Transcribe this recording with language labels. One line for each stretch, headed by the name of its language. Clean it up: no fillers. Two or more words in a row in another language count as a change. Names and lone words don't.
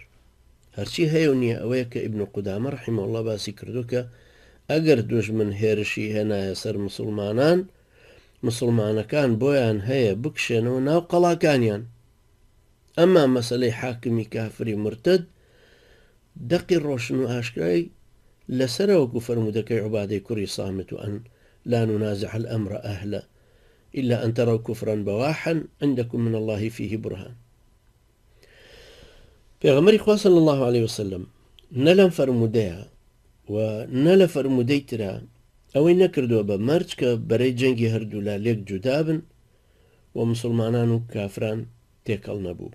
Central Kurdish: هەرچی هەیە و نییە ئەوەیە کە ئیبن قودامە
Arabic: ڕەحیمە الله
Central Kurdish: باسی کردو کە ئەگەر دوژمن هێرشی هێنایە سەر مسلمانان، مسلمانەکان بۆیان هەیە بکشێنەوە ناو قەڵاکانیان. ئەمما مەسەلەی حاکمی کافری مرتد دەقی ڕۆشن و ئاشکرای لەسەرەوەکو فەرمودەکەی عوبادەی کوڕی سامت و
Arabic: ئەن لا ننازع الأمر أهله إلا أن تروا كفرا بواحا عندكم من الله فيه برهان.
Central Kurdish: پێغەمبەری خوا
Arabic: صلی الله عليه وسلم
Central Kurdish: نە لەم فەرمودەیە و نە لە فەرمودەی ترا ئەوەی نەکردووە بە مەرج کە بەرەی جەنگی هەردوو لا لێک جودا بن و مسلمانان و کافران تێکەڵ نەبوو.